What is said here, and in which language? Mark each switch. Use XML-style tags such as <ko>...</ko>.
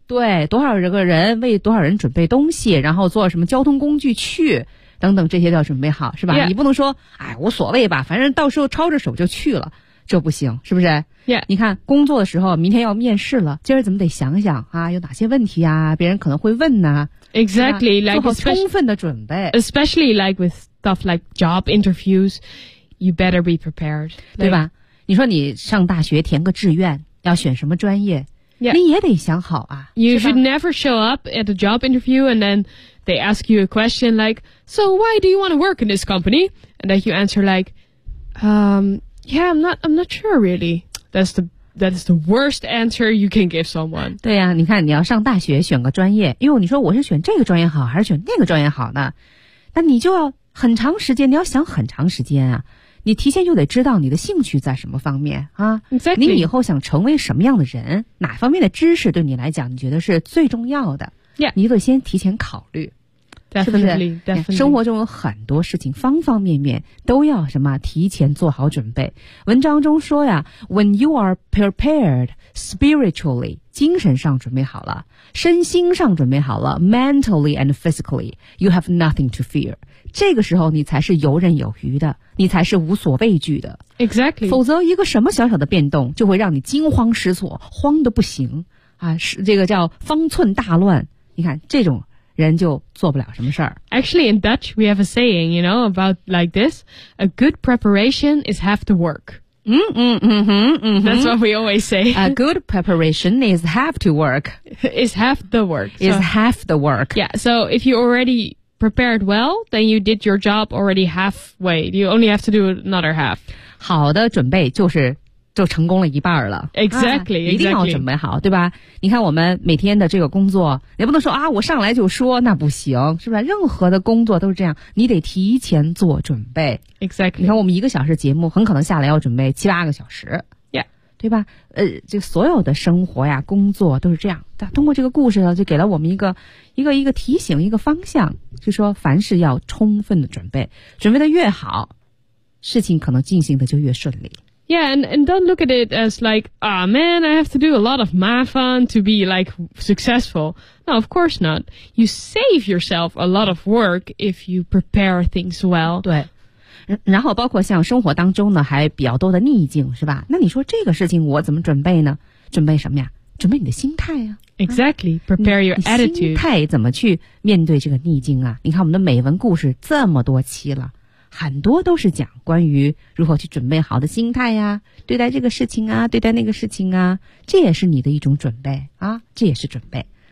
<zh>对，多少个人为多少人准备东西，然后坐什么交通工具去，等等，这些都要准备好，是吧？</zh> <en>Yeah.</en> <zh>你不能说，哎，无所谓吧，反正到时候抄着手就去了，这不行，是不是？</zh> <en>Yeah.</en> <zh>你看工作的时候，明天要面试了，今儿怎么得想想啊，有哪些问题啊，别人可能会问呢？</zh> <en>Exactly. Like</en> <zh>做好充分的准备，</zh> <en>especially like with. Stuff like job interviews, you better be prepared. Like,</en> <zh>对吧？你说你上大学填个志愿，要选什么专业？</zh> <en>Yeah.</en> <zh>你也得想好啊。</zh> <en>You should never show up at a job interview and then they ask you a question like, so why do you want to work in this company? And then you answer like, yeah, I'm not sure really. That's the worst answer you can give someone.</en> <zh>对啊，你看你要上大学选个专业，哟，你说我是选这个专业好还是选那个专业好呢？那你就要很长时间，你要想很长时间啊，你提前就得知道你的兴趣在什么方面啊、</zh> <en>exactly.</en> <zh>你以后想成为什么样的人，哪方面的知识对你来讲你觉得是最重要的、</zh> <en>yeah.</en> <zh>你得先提前考虑</zh> <en>definitely,</en> <zh>是不是</zh> <en>definitely.</en> <zh>生活中有很多事情方方面面都要什么提前做好准备。文章中说呀，</zh> <en>When you are prepared spiritually,</en> <zh>精神上准备好了，身心上准备好了，</zh> <en>mentally and physically, you have nothing to fear.</en> <zh>这个时候你才是游刃有余的，你才是无所畏惧的。</zh> <en>Exactly.</en> <zh>否则一个什么小小的变动就会让你惊慌失措，慌得不行啊，是这个叫方寸大乱。你看这种人就做不了什么事儿。</zh> <en>Actually, in Dutch, we have a saying, you know, about like this, a good preparation is half the work. That's what we always say. A good preparation is half to work. Is half the work. Is so, half the work. Yeah, so if you already... prepared well, then you did your job already halfway. You only have to do another half.</en> <zh>好的准备就是就成功了一半了。</zh> <en>Exactly,</en> <zh>一定要准备好，对吧？你看我们每天的这个工作，也不能说啊，我上来就说，那不行，是吧？任何的工作都是这样，你得提前做准备。</zh> <en>Exactly.</en> <zh>你看我们一个小时节目，很可能下来要准备七八个小时。</zh> <en>Yeah.</en> <zh>对吧？这所有的生活呀，工作都是这样。通过这个故事呢，就给了我们一个提醒，一个方向，就说凡事要充分的准备，准备的越好，事情可能进行的就越顺利。</zh> <en>Yeah, and don't look at it as like, ah, man, I have to do a lot of mafan to be like successful. No, of course not. You save yourself a lot of work if you prepare things well.</en> <zh>对，然后包括像生活当中呢，还比较多的逆境，是吧？那你说这个事情我怎么准备呢？准备什么呀？准备你的心态啊。</zh> <en>Exactly, prepare your attitude.</en> <zh>心态怎么去面对这个逆境啊？你看我们的美文故事这么多期了，很多都是讲关于如何去准备好的心态呀，对待这个事情啊，对待那个事情啊，这也是你的一种准备啊，这也是准备。</zh>